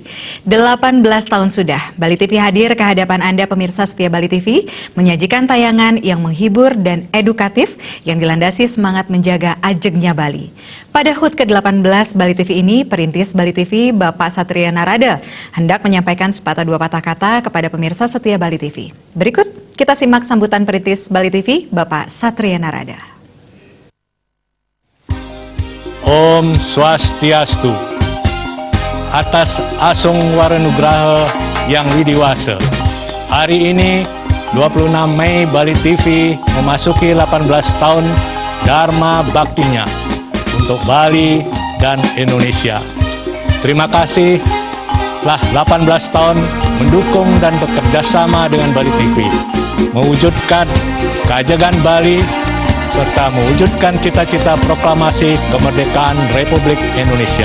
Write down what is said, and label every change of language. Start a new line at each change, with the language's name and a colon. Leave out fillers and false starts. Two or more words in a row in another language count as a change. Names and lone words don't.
Indonesian: 18 tahun sudah, Bali TV hadir ke hadapan Anda pemirsa setia Bali TV, menyajikan tayangan yang menghibur dan edukatif yang dilandasi semangat menjaga ajegnya Bali. Pada HUT ke-18 Bali TV ini, perintis Bali TV Bapak Satria Narada hendak menyampaikan sepatah dua patah kata kepada pemirsa setia Bali TV. Berikut kita simak sambutan perintis Bali TV, Bapak Satria Narada. Om Swastiastu. Atas Asung Waranugraha yang widiwasa. Hari ini, 26 Mei, Bali TV memasuki 18 tahun Dharma Baktinya untuk Bali dan Indonesia. Terima kasih telah 18 tahun mendukung dan bekerja sama dengan Bali TV, mewujudkan keajegan Bali, serta mewujudkan cita-cita proklamasi kemerdekaan Republik Indonesia.